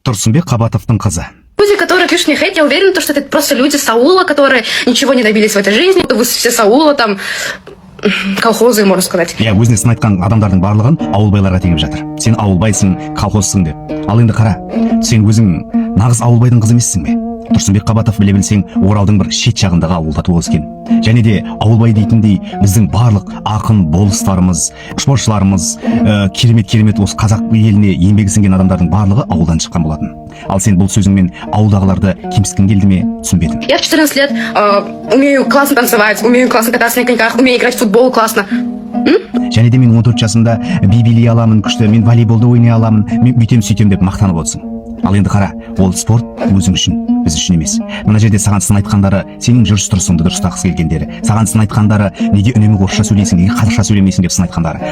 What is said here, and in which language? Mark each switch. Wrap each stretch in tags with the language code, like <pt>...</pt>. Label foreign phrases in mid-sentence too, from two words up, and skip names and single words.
<kk>Турсунбек Кабатовтың қызы.</kk> <ru>Люди, которые пишут мне хейт, я уверена, что это просто люди Саула, которые ничего не добились в этой жизни. Вы все Саула, там, колхозы, можно сказать.</ru> <kk>Я өзіне сын айтқан адамдардың барлығын ауылбайларға теңеп жатыр. Сен ауылбайсың, колхозсың деп. Ал енді қара, сен өзің нағыз ауылбайдың қызы емессің бе? Турсунбек Кабатов біле білсең, Оралдың бір шет жағындағы ауылда туып өскен. Және де ауылбай дейтіндей біздің барлық ақын болыстарымыз, спортшыларымыз, керемет осы қазақ еліне еңбегі сіңген адамдардың барлығы ауылдан шыққан болатын. Ал сен бұл сөзіңмен ауылдағыларды кемсіткің келді ме, түсінбедім.</kk> <ru>Я в 14 лет умею классно танцевать, умею классно кататься на коньках, умею играть в футбол классно.</ru> <kk>Және де мен 14 жасымда би билей аламын, күшті, мен волейболды ойнай аламын, мен бүйтем сөйтем деп мақтанып отырсың. Ал енді қара, ол спорт өзің үшін, біз үшін емес. Мына жерде саған сын айтқандары сенің жүріс тұрысыңды дұрыстағысы келгендері, саған сын айтқандары неге үнемі орысша сөйлейсің, неге қазақша сөйлемейсің деп сын айтқандары.</kk>